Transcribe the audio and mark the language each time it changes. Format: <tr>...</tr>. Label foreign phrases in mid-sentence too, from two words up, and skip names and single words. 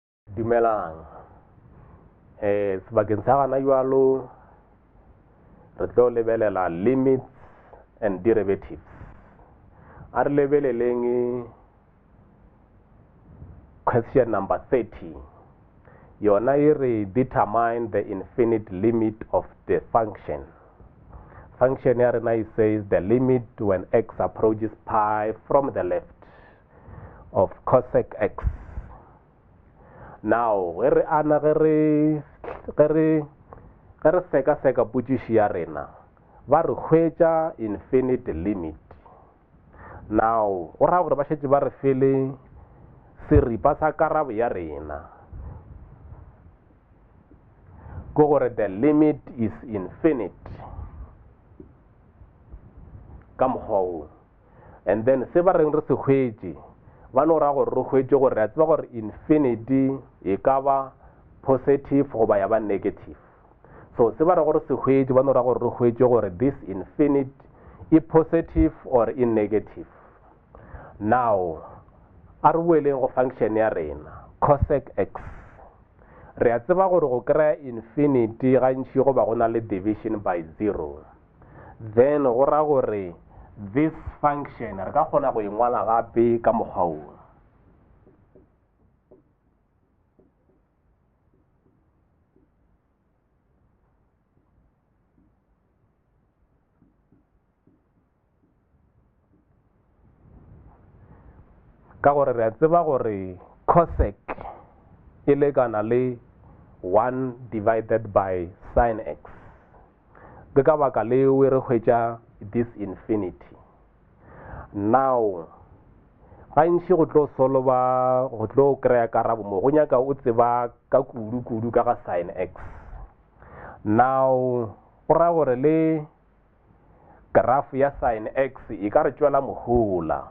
<nso>Dumelang. Sebakeng sa gana jwalo re tlo lebelela</nso> <en>limits and derivatives.</en> <nso>A re lebeleleng</nso> <en>question number</en> <nso>30. Yona e re</nso> <en>determine the infinite limit of the function. Function</en> <nso>ya rena e</nso> <en>says the limit when x approaches pi from the left of cosec x.</en> <nso>Now ge re seka putšiši ya rena ba re hwetša</nso> <en>infinite limit.</en> <nso>Now go raya gore ba šetše ba re fele seripa sa karabo ya rena go gore</nso> <en>the limit is infinite</en> <nso>ka mokgwa,</nso> <en>and then</en> <nso>se ba reng re se hwetše ba no raya gore re hwetše gore re a tseba gore infinity e ka ba positive goba ya ba negative. So se ba re gore se hwetše ba no raya gore re hwetše gore</nso> <en>this infinite</en> <nso>e positive</nso> <en>or in negative.</en> <nso>Now a re boeleng go function ya rena cosec x. Re a tseba gore go kry infinity gantši go ba go na le</nso> <en>division by 0.</en> <nso>Then go raya gore</nso> <en>this function</en> <nso>re ka kgona go engwala gape ka mokgwa o. Ka gore re a tseba gore cosec e lekana le 1</nso> <en>divided by sin x.</en> <nso>Ke ka baka leo re hwetša</nso> <en>this infinity.</en> <nso>Now gantši go tlo solva go tlo kry-a karabo mo go nyaka o tseba ka kudu ka ga sin x. Now go raya gore le graph ya sin x e ka re tšwela mohola.</nso>